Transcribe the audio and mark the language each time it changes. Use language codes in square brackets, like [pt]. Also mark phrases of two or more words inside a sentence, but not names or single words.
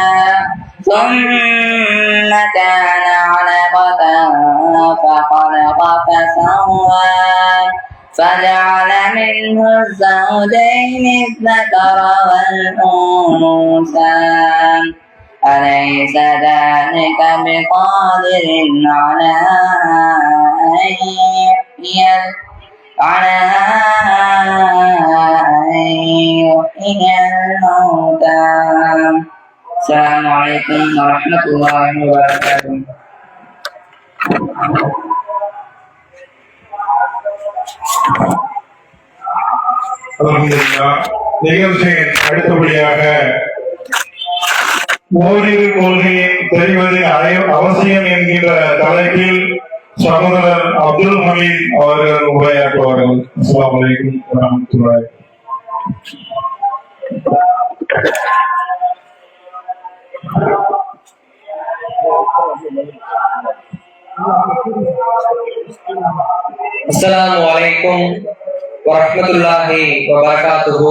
[ar] ثم كان علقة فخلق فسوى فجعل منه الزوجين الذكر والأنثى أليس ذلك بقادر على أن يحيي الموتى. السلام عليكم ورحمة الله وبركاته. Alhamdulillah. [ta] நிகழ்ச்சியின் அடுத்தபடியாக ஓரிரு கொள்கையை தெரிவது அவசியம் என்கின்ற தலைப்பில் சகோதரர் அப்துல் ஹமீத் அவர்கள் உரையாற்றுவார்கள். [ar] السلام عليكم ورحمة الله. السلام عليكم ورحمة الله وبركاته.